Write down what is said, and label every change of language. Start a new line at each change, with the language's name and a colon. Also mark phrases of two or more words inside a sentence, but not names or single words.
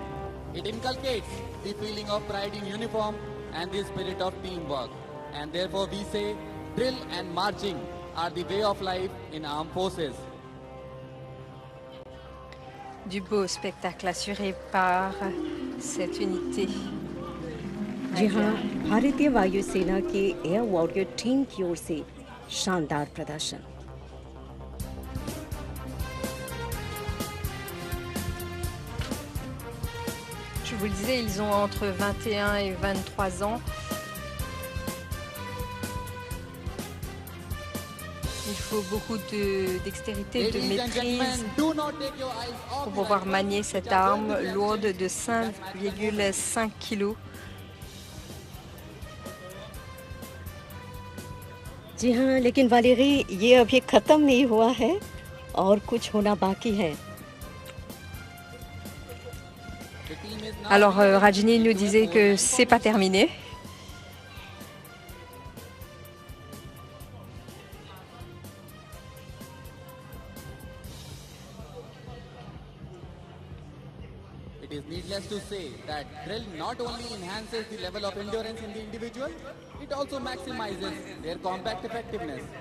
English: It inculcates the feeling of pride in uniform and the spirit of teamwork. And therefore we say drill and marching are the way of life in armed forces.
French: Du beau spectacle assuré par cette unité.
Hindi: जी हाँ, भारतीय वायुसेना के एयर वॉरियर टीम की ओर से शानदार प्रदर्शन।
French: Je vous le disais, ils ont entre 21 et 23 ans. Il faut beaucoup de dextérité, de
English: Ladies and gentlemen,
French: maîtrise
English: do not take your eyes off
French: pour
English: the
French: pouvoir
English: rifle,
French: manier
English: which
French: cette
English: are going
French: arme
English: to be
French: lourde
English: actioned
French: de in fast 5,5 kg.
Hindi: जी हाँ, लेकिन वालेरी ये अभी खत्म नहीं हुआ है और कुछ होना बाकी है।
English: The team is now
French: Alors Rajni
English: into
French: nous
English: a
French: disait que
English: 4-line
French: c'est pas
English: formation.
French: terminé.
English: It is needless to say that drill not only enhances the level of endurance in the individual, it also maximizes their combat effectiveness.